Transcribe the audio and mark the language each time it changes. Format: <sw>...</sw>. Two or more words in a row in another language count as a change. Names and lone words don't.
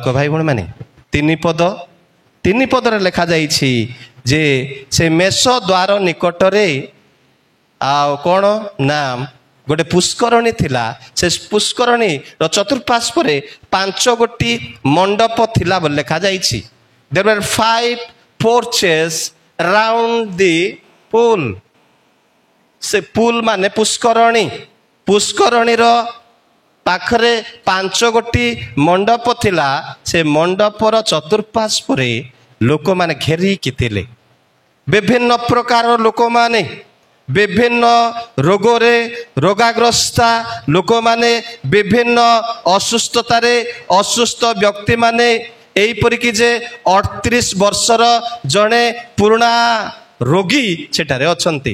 <or>ଭାଇ ଭଉଣୀମାନେ 3 ପଦରେ ଲେଖାଯାଇଛି ଯେ ସେ ମେଷ ଦ୍ୱାର ନିକଟରେ ଆଉ କ'ଣ ନା ଗୋଟେ ପୁଷ୍କରଣୀ ଥିଲା। ସେ ପୁଷ୍କରଣୀର ଚତୁଃପାର୍ଶ୍ୱରେ 5 ଗୋଟି ମଣ୍ଡପ ଥିଲା ବୋଲି ଲେଖାଯାଇଛି।</or> <en>There were 5 porches around the pool।</en> <or>ସେ ପୁଲ୍ ମାନେ ପୁଷ୍କରଣୀର ପାଖରେ 5 ଗୋଟି ମଣ୍ଡପ ଥିଲା। ସେ ମଣ୍ଡପର ଚତୁଃପାର୍ଶ୍ୱରେ ଲୋକମାନେ ଘେରିକି ଥିଲେ। ବିଭିନ୍ନ ପ୍ରକାର ଲୋକମାନେ, ବିଭିନ୍ନ ରୋଗରେ ରୋଗାଗ୍ରସ୍ତ ଲୋକମାନେ, ବିଭିନ୍ନ ଅସୁସ୍ଥତାରେ ଅସୁସ୍ଥ ବ୍ୟକ୍ତିମାନେ, ଏହିପରିକି ଯେ 38 ବର୍ଷର ଜଣେ ପୁରୁଣା ରୋଗୀ ସେଠାରେ ଅଛନ୍ତି।</or>